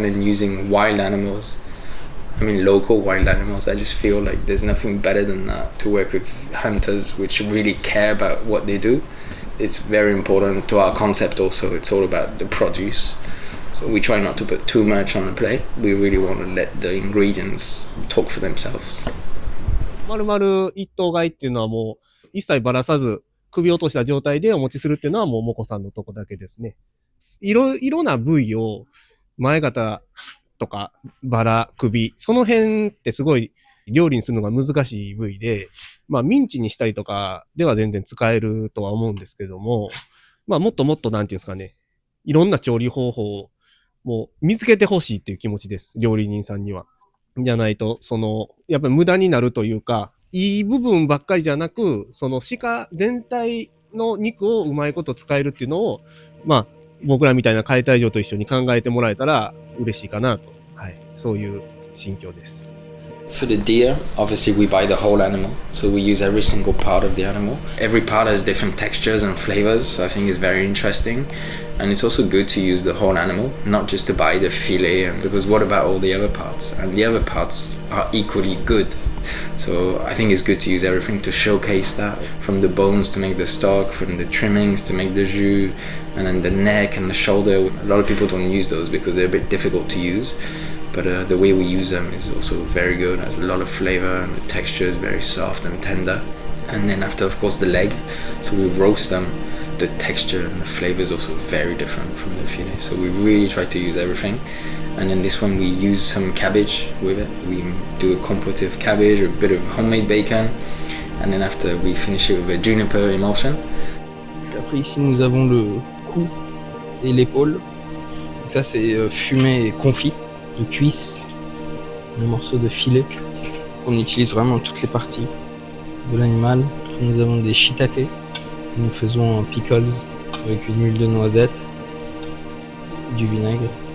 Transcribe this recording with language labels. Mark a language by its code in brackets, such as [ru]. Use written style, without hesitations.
[en] And then using wild animals, I mean local wild animals, I just feel like there's nothing better than that, to work with hunters which really care about what they do. It's very important to our concept also. It's all about the produce. So we try not to put too much on the plate. We really want to let the ingredients talk for themselves. [ja] 丸々一頭買いっていうのはもう一切ばらさず首を落とした状態でお持ちするっていうのはもうモコさんのとこだけですね。いろな部位を前肩とかバラ、首、その辺ってすごい料理にするのが難しい部位で、まあミンチにしたりとかでは全然使えるとは思うんですけども、まあもっともっとなんていうんですかね、いろんな調理方法をもう見つけてほしいっていう気持ちです。料理人さんには。じゃないと、やっぱり無駄になるというか、いい部分ばっかりじゃなく、鹿全体の肉をうまいこと使えるっていうのを、まあ、僕らみたいな解体場と一緒に考えてもらえたら嬉しいかなと。はい。そういう心境です。 [en] For the deer, obviously we buy the whole animal, so we use every single part of the animal. Every part has different textures and flavors, so I think it's very interesting. And it's also good to use the whole animal, not just to buy the fillet, because what about all the other parts? And the other parts are equally good. So I think it's good to use everything to showcase that, from the bones to make the stock, from the trimmings to make the jus, and then the neck and the shoulder. A lot of people don't use those because they're a bit difficult to use. But the way we use them is also very good. It has a lot of flavor and the texture is very soft and tender. And then after, of course, the leg. So we roast them. The texture and the flavor is also very different from the filet. So we really try to use everything. And then this one we use some cabbage with it. We do a compote of cabbage, a bit of homemade bacon. And then after we finish it with a juniper emulsion. [fr] Après ici nous avons le cou et l'épaule. Donc ça c'est fumé et confit. De cuisse, un morceau de filet. On utilise vraiment toutes les parties de l'animal. Après, nous avons des shiitake. Nous faisons en pickles avec une huile de noisette, du vinaigre.